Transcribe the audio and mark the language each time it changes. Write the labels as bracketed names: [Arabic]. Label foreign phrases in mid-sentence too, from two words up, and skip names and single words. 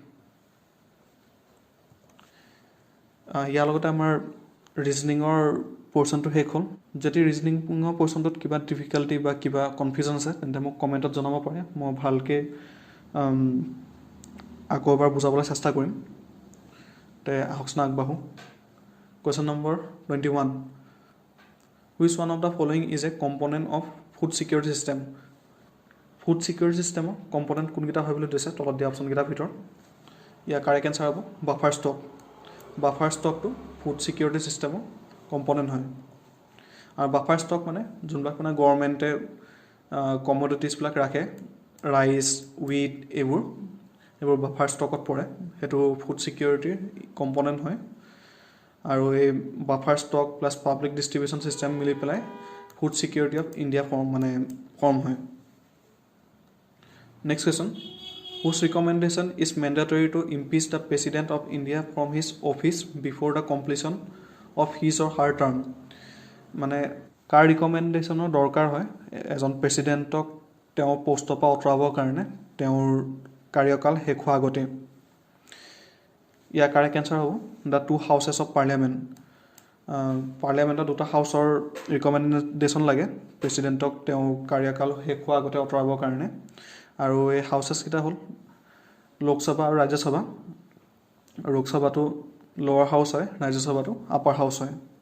[Assamese] ইয়াৰ লগতে আমাৰ ৰিজনিঙৰ পৰ্চনটো শেষ হ'ল যদি ৰিজনিঙৰ পৰ্চনটোত কিবা ডিফিকাল্টি বা কিবা কনফিউজন আছে তেন্তে মোক কমেণ্টত জনাব পাৰে মই ভালকৈ আকৌ এবাৰ বুজাবলৈ চেষ্টা কৰিম তে আহকচোন আগবাঢ়োঁ [English] question number 21 which one of the following is a component of food security [Assamese] ছিষ্টেম [English] food security [Assamese] ছিষ্টেমৰ কম্পনেণ্ট কোনকেইটা হয় বুলি দিছে তলত দিয়া অপশ্যনকেইটাৰ ভিতৰত ইয়াৰ কাৰেক্ট এনচাৰ হ'ব [English] buffer stockটো food security systemৰ [Assamese] কম্পনেণ্ট হয় আৰু [English] buffer stock [Assamese] মানে যোনবিলাক মানে গভৰ্ণমেণ্টে কমডিটিজবিলাক ৰাখে [English] rice wheat [Assamese] এইবোৰ [English] buffer stockত [Assamese] পৰে সেইটো [English] food securityৰ [Assamese] কম্পনেণ্ট হয় আৰু এই [English] buffer stock plus public distribution system [Assamese] মিলি পেলাই [English] food security of India [Assamese] ফৰ্ম হয় [English] next question whose recommendation is mandatory to impeach the President of India from his office before the completion of his or her term [Assamese] মানে কাৰ ৰিকমেণ্ডেশ্যনৰ দৰকাৰ হয় এজন প্ৰেচিডেণ্টক তেওঁ পষ্টৰ পৰা আঁতৰাবৰ কাৰণে তেওঁৰ কাৰ্যকাল শেষ হোৱাৰ আগতে ইয়াৰ কাৰেক্ট এনচাৰ হ'ব [English] the two houses of parliament [Assamese] পাৰ্লিয়ামেণ্টৰ দুটা হাউচৰ ৰিকমেণ্ডেশ্যন লাগে প্ৰেচিডেণ্টক তেওঁ কাৰ্যকাল শেষ হোৱাৰ আগতে আঁতৰাবৰ কাৰণে আৰু এই হাউচেছকেইটা হ'ল লোকসভা আৰু ৰাজ্যসভা লোকসভাটো [English] lower house [Assamese] হয় ৰাজ্যসভাটো [English] upper house [Assamese] হয়